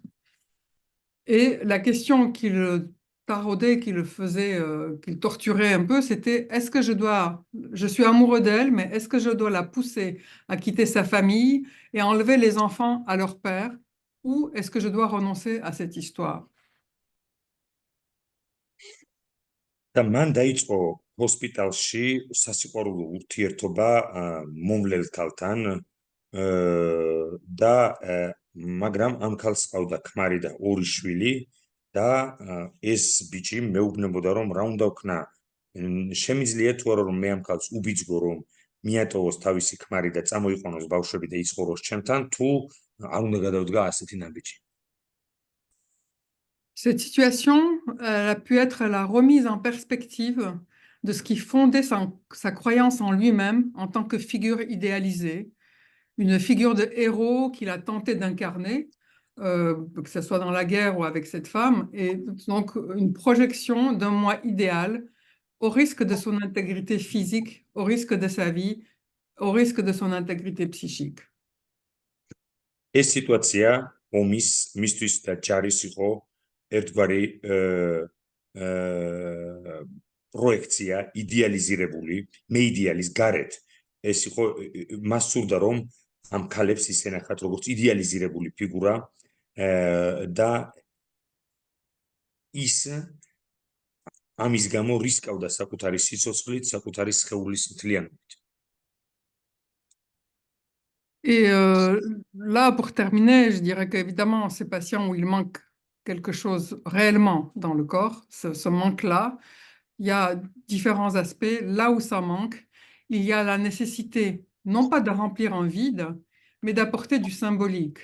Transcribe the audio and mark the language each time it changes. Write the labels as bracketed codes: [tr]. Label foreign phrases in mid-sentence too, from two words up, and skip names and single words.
[fr] Et la question qui le taraudait, qui le faisait, qui le torturait un peu, c'était est-ce que je suis amoureux d'elle, mais est-ce que je dois la pousser à quitter sa famille et enlever les enfants à leur père, ou est-ce que je dois renoncer à cette histoire? [ka] და მან დაიწყო ჰოსპიტალში სასიყვარულო ურთიერთობა მომვლელ ქალთან და მაგრამ ამ ქალს ჰყავდა ქმარი და 2 შვილი და ეს ბიჭი მეუბნებოდა რომ რა უნდა ვქნა შემიძლია თუ არა რომ მე ამ ქალს უბიძგო რომ მიატოვოს თავისი ქმარი და წამოიყვანოს ბავშვები და იცხოვროს ჩემთან თუ არ უნდა გადავდგა ასეთი ნაბიჯი. [fr] Cette situation a pu être la remise en perspective de ce qui fondait sa croyance en lui-même en tant que figure idéalisée, une figure de héros qu'il a tenté d'incarner, que ce soit dans la guerre ou avec cette femme, et donc une projection d'un moi idéal au risque de son intégrité physique, au risque de sa vie, au risque de son intégrité psychique. [ka] ეს სიტუაცია მისთვის და ჯარის იყო ერთგვარი პროექცია იდეალიზირებული მე იდეალის გარეთ ეს იყო მას სურდა რომ ამ ქალებს ისენახათ როგორც იდეალიზირებული ფიგურა და ის ამის გამო რისკავდა საკუთარი სიცოცხლით, საკუთარი სხეულის მთლიანობით. [fr] Et là, pour terminer, je dirais qu'évidemment, ces patients où il manque quelque chose réellement dans le corps, ce manque-là, il y a différents aspects. Là où ça manque, il y a la nécessité, non pas de remplir un vide, mais d'apporter du symbolique.